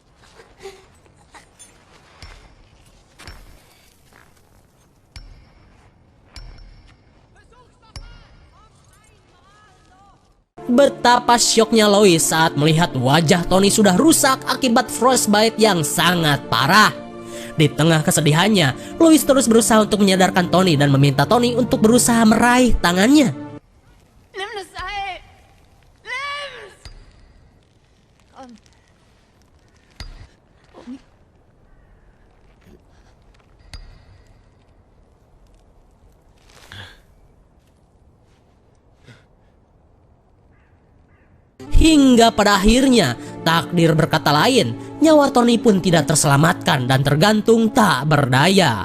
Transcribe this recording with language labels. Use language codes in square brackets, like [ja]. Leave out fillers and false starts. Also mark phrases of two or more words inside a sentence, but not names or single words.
[id] Betapa syoknya Lois saat melihat wajah Tony sudah rusak akibat frostbite yang sangat parah. Di tengah kesedihannya, Lois terus berusaha untuk menyadarkan Tony dan meminta Tony untuk berusaha meraih tangannya. [de] Nimm das Seil! Nimm's! Komm. [id] Hingga pada akhirnya, takdir berkata lain, nyawa Tony pun tidak terselamatkan dan tergantung tak berdaya.